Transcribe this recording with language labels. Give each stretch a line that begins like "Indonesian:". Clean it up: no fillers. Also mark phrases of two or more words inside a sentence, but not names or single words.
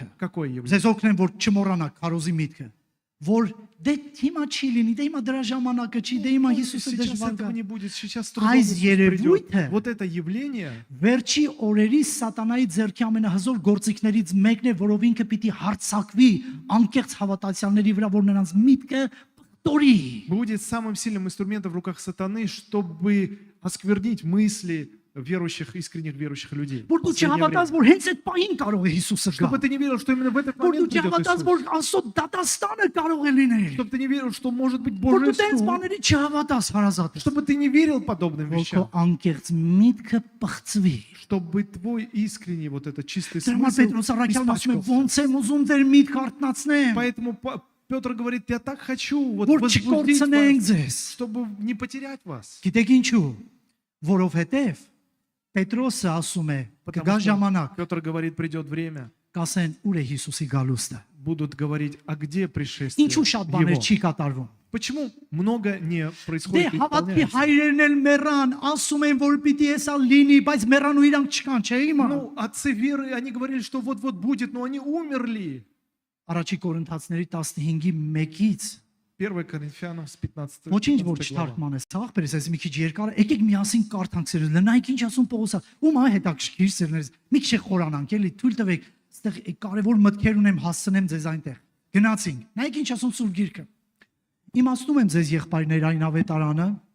Russian: Какое явление?
Armenian: ձեզ օգնեմ, որ չմոռանաք քարոզի միտքը, որ դե հիմա չի լինի, դե հիմա դրա ժամանակը չի, դե հիմա Հիսուսը
Russian: Сейчас
Armenian: դժվար
Russian: этого
Armenian: կա։
Russian: не будет, сейчас трудно
Armenian: Այս
Russian: Иисус
Armenian: երևույթը
Russian: придет. Вот это явление,
Armenian: Վերջի օրերի սատանայի ձեռքի ամենահզոր գործիքներից մեկն է, որով ինքը պիտի հարցակվի անկեղծ հավատացյալների վրա, որ նրանց միտքը պտորի։
Russian: будет самым сильным инструментом в руках сатаны, чтобы осквернить мысли верующих, искренних верующих людей.
Armenian: Որ դու
Russian: Последнее
Armenian: չհավատաս,
Russian: время.
Armenian: որ հենց այդ պահին կարող է Հիսուսը գա։
Russian: Чтобы ты не верил, что именно в этот
Armenian: Որ դու
Russian: момент придет
Armenian: չհավատաս,
Russian: Иисус.
Armenian: որ Աստծո դատաստանը կարող է լինել։
Russian: Чтобы ты не верил, что может быть
Armenian: Որ
Russian: Божий
Armenian: դու տենց
Russian: суд.
Armenian: բաների չհավատաս հարազատը։
Russian: Чтобы ты не верил подобным
Armenian: Որ քո
Russian: вещам.
Armenian: անկեղծ միտքը պղծվի։
Russian: Чтобы твой искренний вот этот чистый
Armenian: Դրա համար
Russian: смысл
Armenian: Պետրոս առաքյալն ասում է,
Russian: испачкался.
Armenian: ոնց եմ уզում ձեր միտքը արթնացնեմ,
Russian: Поэтому Петр говорит, я так хочу вот
Armenian: որ
Russian: возбудить
Armenian: չկորցնենք
Russian: вас,
Armenian: ձեզ։
Russian: чтобы не потерять вас.
Armenian: Գիտեք ինչու։ Որովհետև Պետրոսը ասում է, կգա
Russian: Потому что
Armenian: ժամանակ,
Russian: Петр говорит, придет время,
Armenian: կասեն ուր է Հիսուսի գալուստը։
Russian: будут говорить, а где пришествие
Armenian: Ինչու շատ բաներ
Russian: его?
Armenian: չի կատարվում։
Russian: Почему много не
Armenian: Դե
Russian: происходит и
Armenian: հավատքի
Russian: исполняется?
Armenian: հայրերն էլ մեռան, ասում են որ պիտի էսա լինի, բայց մեռան ու իրանք չկան, չէ՞ հիմա։
Russian: Ну, отцы веры, они говорили, что вот-вот будет, но они умерли.
Armenian: Առաջի Կորինթացիների 15-ի 1-ից
Russian: 1 Коринфянам с 15
Armenian: ոչինչ որ
Russian: 15 глава.
Armenian: չթարգմանես, ցավախ բերես, այս մի քիչ երկար, եկեք միասին կարդանք սերունդը, նայեք ինչ ասում Պողոսը, ում է հետաքրքիր սերունդերս, մի քիչ խորանանք, էլի, թույլ տվեք, այստեղ կարևոր մտքեր ունեմ հասցնեմ ձեզ այնտեղ։ Գնացինք, նայեք ինչ ասում Սուրբ Գիրքը։ Իմացնում եմ ձեզ եղբայրներ այն ավետարանը,